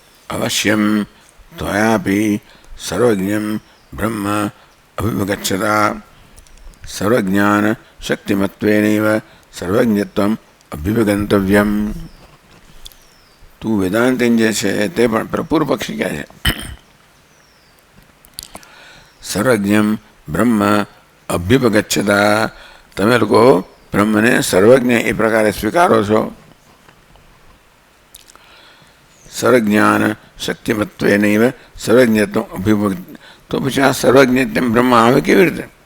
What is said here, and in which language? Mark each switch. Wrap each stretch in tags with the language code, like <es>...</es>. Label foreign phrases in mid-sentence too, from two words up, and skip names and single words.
<sa>अवश्यम त्वयापि सर्वज्ञं ब्रह्म अभिवगच्छता सर्वज्ञान शक्तिमत्वेनैव सर्वज्ञत्वम अभिवगंतव्यम.</sa> <gu>તું વેદાંતિન જે છે તે પણ પૂર્વ પક્ષી કહે છે</gu> <sa>सर्वज्ञम ब्रह्म अभ्युपगच्छता,</sa> <gu>તમે લોકો બ્રહ્મને સર્વજ્ઞ એ પ્રકારે સ્વીકારો છો.</gu> <sa>सर्वज्ञान शक्तिमत्वेनैव सर्वज्ञत्वम अभ्युपग,</sa> <gu>તો પછી આ સર્વજ્ઞત્વ બ્રહ્મ આવે કેવી રીતે?</gu>